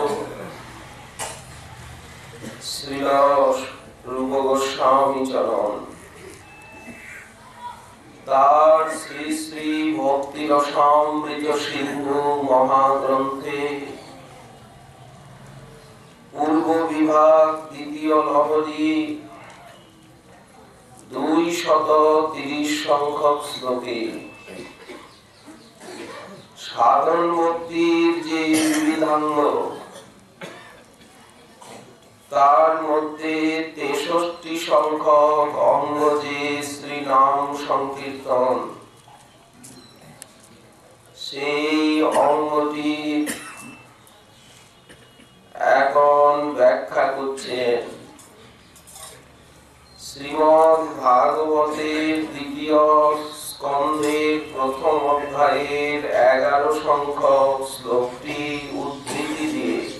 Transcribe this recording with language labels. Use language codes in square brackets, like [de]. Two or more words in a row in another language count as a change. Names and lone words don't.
[bn] শ্রীল রূপ গোস্বামী চরণ তার শ্রী শ্রী ভক্তি রসামৃত সিন্ধু মহাগ্রন্থে পূর্ব বিভাগ দ্বিতীয় লহরী 230 সংখ্যক শ্লোকে সাধন মুক্তির যে বিধাঙ্গ তার মধ্য 63 সংখ্যক অঙ্গ যে শ্রী নাম সংকীর্তন সেই অঙ্গটি এখন ব্যাখ্যা করছেন শ্রীমদ্ ভাগবতের দ্বিতীয় স্কন্ধের প্রথম অধ্যায়ের 11 সংখ্যক শ্লোকটি উদ্ধৃতি দিয়ে